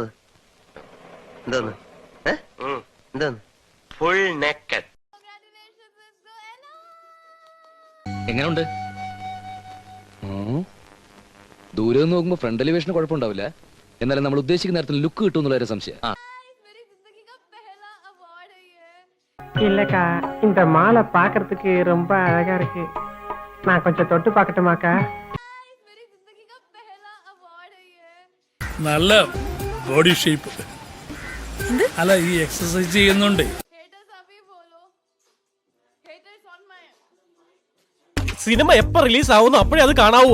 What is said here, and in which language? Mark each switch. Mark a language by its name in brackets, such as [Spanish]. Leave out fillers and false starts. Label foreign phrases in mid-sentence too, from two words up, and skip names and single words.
[Malayalam] എന്തോന്ന്? എന്തോന്ന്? [English] full naked. [Malayalam] എങ്ങനെയുണ്ട്? ദൂരെ നിന്ന് നോക്കുമ്പോ ഫ്രണ്ട് എലിവേഷന് കുഴപ്പമുണ്ടാവില്ല. എന്നാലും നമ്മൾ ഉദ്ദേശിക്കുന്ന നേരത്തിൽ ലുക്ക് കിട്ടും എന്നുള്ള ഒരു സംശയം. [Tamil] இல்லக்கா இந்த மாலை பாக்குறதுக்கு ரொம்ப அழகா இருக்கு. நான் கொஞ்சம் தொட்டு பார்க்கட்டுமாக்கா? [Malayalam] നല്ല [English] body shape. [Malayalam] അല്ല ഈ എക്സസൈസ് ചെയ്യുന്നുണ്ട്. സിനിമ എപ്പോ റിലീസ് ആവുന്നു അപ്പോഴേ അത് കാണാവൂ.